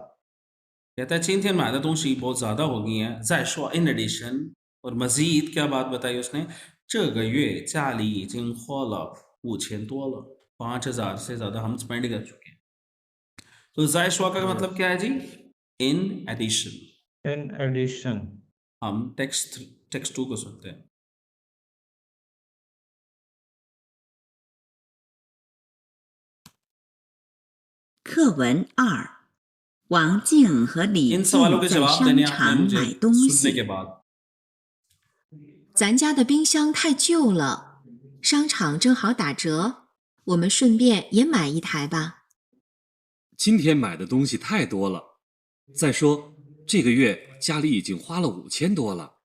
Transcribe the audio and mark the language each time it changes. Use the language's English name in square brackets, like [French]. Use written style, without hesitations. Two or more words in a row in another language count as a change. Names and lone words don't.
[Urdu] کہتا ہے [Chinese] 今天买的东西 [Urdu] بہت زیادہ ہو گئی ہیں, 再说 [English] in addition, [Urdu] اور مزید کیا بات بتائی اس نے, [Chinese] 这个月家里已经花了5000多了, [Urdu] 5000 سے زیادہ ہم اسپینڈ کر چکے ہیں. تو 再说 کا مطلب کیا ہے جی, [English] in addition. In addition, [Urdu] ہم ٹیکسٹ 2 کو سنتے ہیں. [Chinese] 课文2，王静和李 [Urdu] इन [Chinese] 静 [Urdu] سوالوں کے [Chinese] 在 [Urdu] جواب دینے [Chinese] 商 [Urdu] आपने [Chinese] 场 [Urdu] मुझे [Chinese] 买东 [Urdu] सुनने [Chinese] 西。 [Urdu] کے بعد, [Chinese] 咱家的冰箱太旧了，商场正好打折，我们顺便也买一台吧。今天买的东西太多了，再说这个月家里已经花了5000多了。